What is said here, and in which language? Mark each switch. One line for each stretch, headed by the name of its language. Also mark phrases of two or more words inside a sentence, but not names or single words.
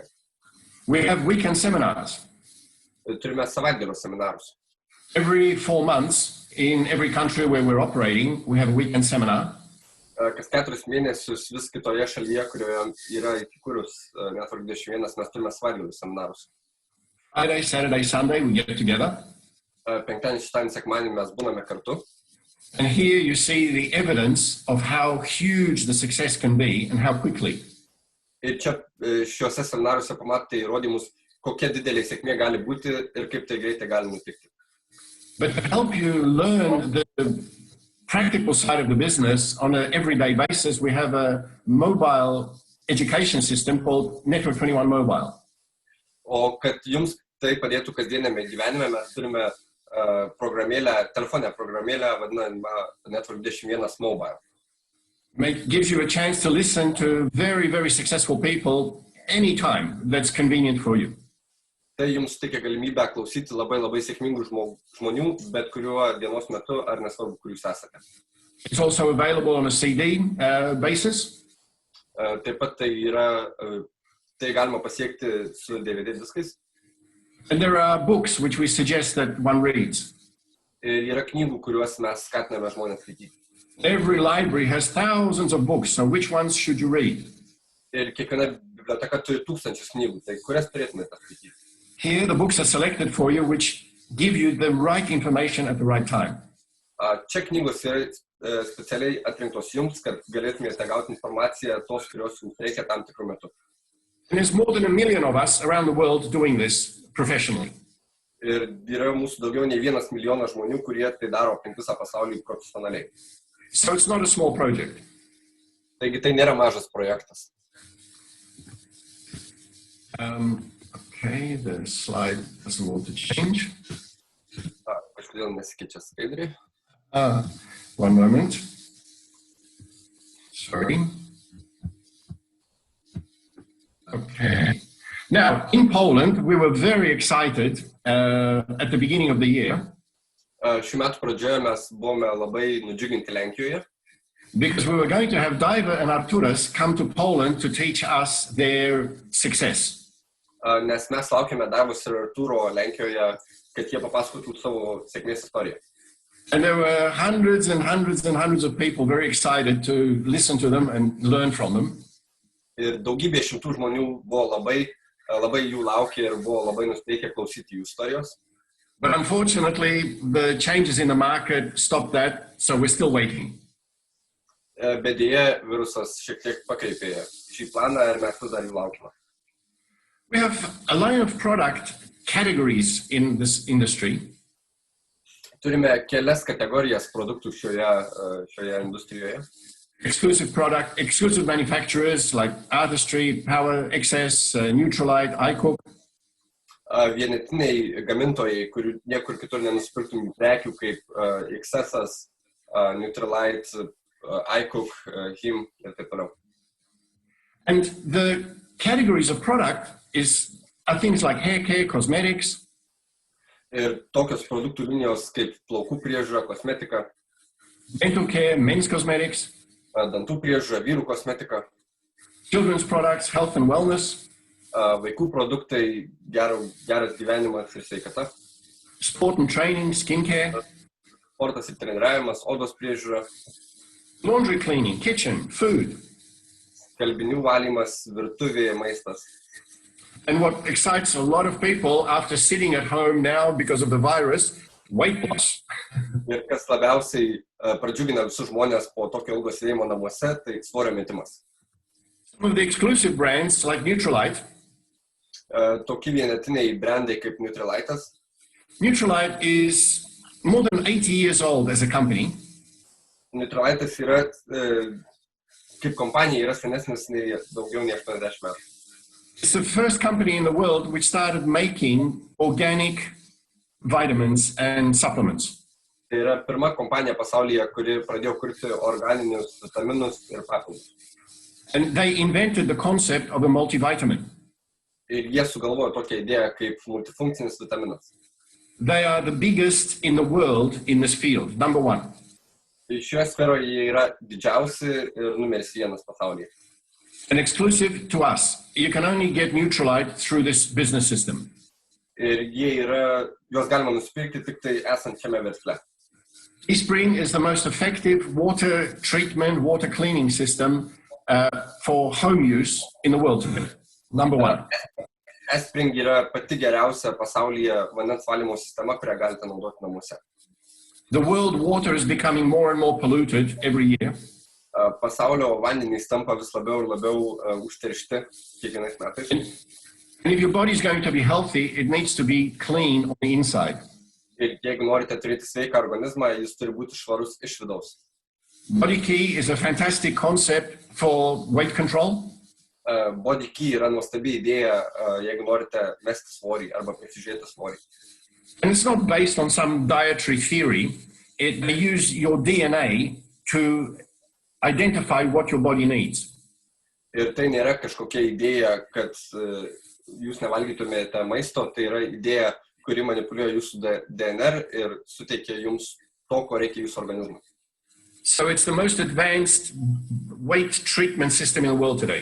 English: We have weekend seminars.
Lithuanian: Turime savaitgalio seminarus.
English: Every 4 months, in every country where we're operating, we have a weekend seminar.
Lithuanian: Kas 4 mėnesius vis kitoje šalyje, kurioje yra įkūrus Network 21, mes turime savaitgalių seminarus.
English: Friday, Saturday, Sunday, we get together.
Lithuanian: Penktadienį, šeštadienį, sekmadienį mes būname kartu.
English: And here you see the evidence of how huge the success can be and how quickly.
Lithuanian: Ir čia šiuose seminaruose pamatote įrodymus, kokia didelė sėkmė gali būti ir kaip tai greitai gali nutikti.
English: But to help you learn the practical side of the business on an everyday basis, we have a mobile education system called Network 21 Mobile.
Lithuanian: O kad jums tai padėtų kasdienėme gyvenime, mes turime telefoninę programėlę vadinamą Network 21 Mobile.
English: It gives you a chance to listen to very, very successful people anytime that's convenient for you.
Lithuanian: Tai jums teikia galimybę klausyti labai sėkmingų žmonių, bet kuriuo dienos metu ar nesvarbu, kur jūs esate.
English: It's also available on a CD basis.
Lithuanian: Taip pat tai galima pasiekti su DVD diskais.
English: And there are books which we suggest that one reads.
Lithuanian: Ir yra knygų, kuriuos mes skatiname žmonės skaityti.
English: Every library has thousands of books, so which ones should you read?
Lithuanian: Ir kiekviena biblioteka turi tūkstančius knygų, tai kurias turėtumėte skaityti?
English: Here, the books are selected for you, which give you the right information at the right time.
Lithuanian: Čia knygos yra specialiai atrinktos jums, kad galėtumėte gauti informaciją tos, kurios jums reikia tam tikrų metų.
English: And there's more than 1 million of us around the world doing this professionally.
Lithuanian: Ir yra mūsų daugiau nei 1 milijonas žmonių, kurie tai daro aplink visą pasaulį profesionaliai.
English: So it's not a small project.
Lithuanian: Taigi tai nėra mažas projektas.
English: Okay, the slide doesn't want to change.
Lithuanian: Kažkodėl nesikeičia skaidriai.
English: One moment. Sorry. Okay. Now, in Poland, we were very excited at the beginning of the year.
Lithuanian: Šių metų pradžioje mes buvome labai nudžiuginti Lenkijoje.
English: Because we were going to have Daiva and Arturas come to Poland to teach us their success.
Lithuanian: Nes mes laukiame Daivos ir Arturo Lenkijoje, kad jie papasakotų savo sėkmės istoriją.
English: And there were hundreds and hundreds and hundreds of people very excited to listen to them and learn from them.
Lithuanian: Ir daugybė šimtų žmonių buvo labai jų laukė ir buvo labai nusiteikę klausyti jų istorijos.
English: But unfortunately, the changes in the market stopped that, so we're still waiting.
Lithuanian: Bet dėja, virusas šiek tiek pakreipė šį planą ir mes vis dar jų laukime.
English: We have a line of product categories in this industry.
Lithuanian: Turime kelias kategorijas produktų šioje industrijoje.
English: Exclusive product, exclusive manufacturers like Artistry, Power, XS, Neutralite, iCook.
Lithuanian: Vienetiniai gamintojai, kurių niekur kitur nenusipirktum prekių kaip XS, Neutralite, iCook, HIM ir taip toliau.
English: And the categories of product are things like hair care, cosmetics.
Lithuanian: Ir tokios produktų linijos kaip plaukų priežiūra, kosmetika,
English: dental care, men's cosmetics,
Lithuanian: dantų priežiūra, vyrų kosmetika,
English: children's products, health and wellness,
Lithuanian: vaikų produktai, geras gyvenimas ir sveikata,
English: sport and training, skincare,
Lithuanian: sportas ir treniravimas, odos priežiūra,
English: laundry cleaning, kitchen, food.
Lithuanian: Skalbinių valymas, virtuvė, maistas.
English: And what excites a lot of people after sitting at home now because of the virus, weight loss.
Lithuanian: Ir kas labiausiai pradžiugina visus žmonės po tokio ilgo sėdėjimo namuose, tai svorio metimas.
English: Some of the exclusive brands like Neutralite.
Lithuanian: Tokie vienetiniai brandai kaip Neutralitas.
English: Neutralite is more than 80 years old as a company.
Lithuanian: Neutralitas yra kaip kompanija yra senesnis nei daugiau nei 80 metų.
English: It's the first company in the world which started making organic vitamins and supplements.
Lithuanian: Tai yra pirma kompanija pasaulyje, kuri pradėjo kurti organinius vitaminus ir papildus.
English: And they invented the concept of a multivitamin.
Lithuanian: Ir jie sugalvojo tokią idėją kaip multifunkcinis vitaminas.
English: They are the biggest in the world in this field, number one.
Lithuanian: Šioje sferoje jie yra didžiausi ir numeris 1 pasaulyje.
English: And exclusive to us. You can only get Neutralite through this business system.
Lithuanian: Ir juos galima nusipirkti tik tai esant šiame versle.
English: Teespring is the most effective water treatment, water cleaning system for home use in the world today. Number one.
Lithuanian: Espring yra pati geriausia pasaulyje vandens valymo sistema, kurią galite naudoti namuose.
English: The world water is becoming more and more polluted every year.
Lithuanian: Pasaulio vandenys tampa vis labiau ir labiau užteršti kiekvienais metais.
English: And if your body is going to be healthy, it needs to be clean on the inside.
Lithuanian: Ir jeigu norite turėti sveiką organizmą, jis turi būti švarus iš vidaus.
English: Body key is a fantastic concept for weight control.
Lithuanian: Body key yra nuostabi idėja, jeigu norite mesti svorį arba prisižiūrėti svorį.
English: And it's not based on some dietary theory. They use your DNA to identify what your body needs.
Lithuanian: Ir tai nėra kažkokia idėja, kad jūs nevalgytumėte maisto, tai yra idėja, kuri manipuliuoja jūsų DNR ir suteikia jums to, ko reikia jūsų organizmui.
English: So it's the most advanced weight treatment system in the world today.